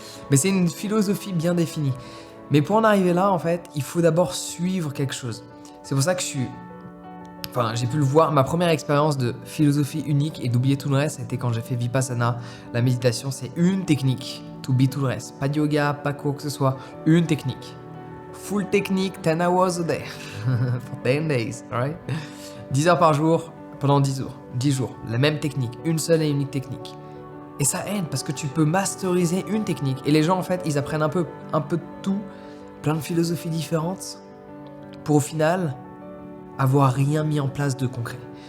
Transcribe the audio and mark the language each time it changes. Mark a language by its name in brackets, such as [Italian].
[French] Mais c'est une philosophie bien définie. Mais pour en arriver là, en fait, il faut d'abord suivre quelque chose. C'est pour ça que j'ai pu le voir, ma première expérience de philosophie unique et d'oublier tout le reste, c'était quand j'ai fait Vipassana. La méditation, c'est une technique, t'oublies tout le reste. Pas de yoga, pas quoi que ce soit, une technique. [English] Full technique, 10 hours a day, for 10 days, alright? [French] 10 heures par jour, pendant 10 jours, la même technique, une seule et unique technique. Et ça aide parce que tu peux masteriser une technique. Et les gens, en fait, ils apprennent un peu de tout, plein de philosophies différentes, pour au final avoir rien mis en place de concret.